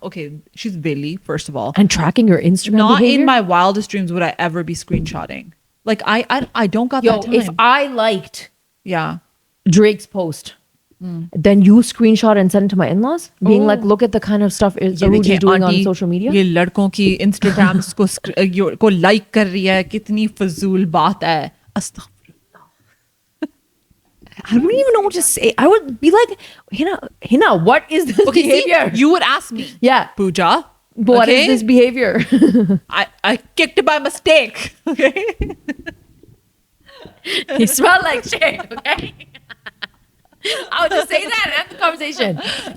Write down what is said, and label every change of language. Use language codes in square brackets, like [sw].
[en] Okay, she's Vili, first of all, and tracking your Instagram Not behavior? in my wildest dreams would I ever be screenshotting. Like I don't got that time. If I liked Drake's post, then you screenshot and send it to my in-laws, being like, look at the kind of stuff Zarooj is doing on social media. [hi] ये लड़कों की Instagrams को like कर रही है, कितनी फजूल बात है. [ar] Astaghfirullah. [en] I don't even know what to say. I would be like, Hina, what is this behavior? See, you would ask me. Yeah. Pooja. What is this behavior? I kicked it by mistake. Okay. You smell like shit, okay? I would just say that and end the conversation.